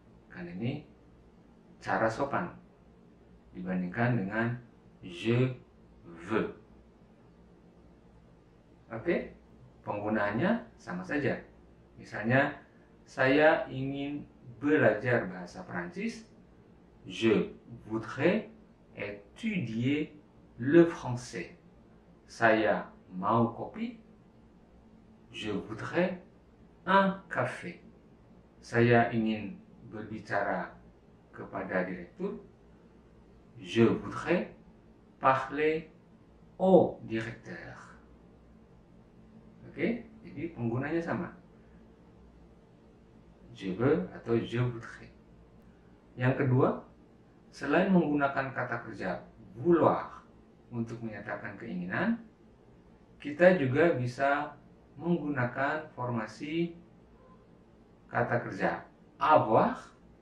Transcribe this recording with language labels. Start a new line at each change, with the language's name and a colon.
Indonesian: Kan ini cara sopan dibandingkan dengan
French: je veux.
Indonesian: Oke, penggunaannya sama saja. Misalnya, saya ingin belajar bahasa Prancis.
French: Je voudrais étudier le français.
Indonesian: Saya mau kopi.
French: Je voudrais un café.
Indonesian: Saya ingin berbicara kepada direktur.
French: Je voudrais parler au directeur.
Indonesian: Oke, jadi penggunanya sama.
French: Je veux
Indonesian: atau
French: je voudrais.
Indonesian: Yang kedua, selain menggunakan kata kerja vouloir untuk menyatakan keinginan, kita juga bisa menggunakan formasi kata kerja avoir.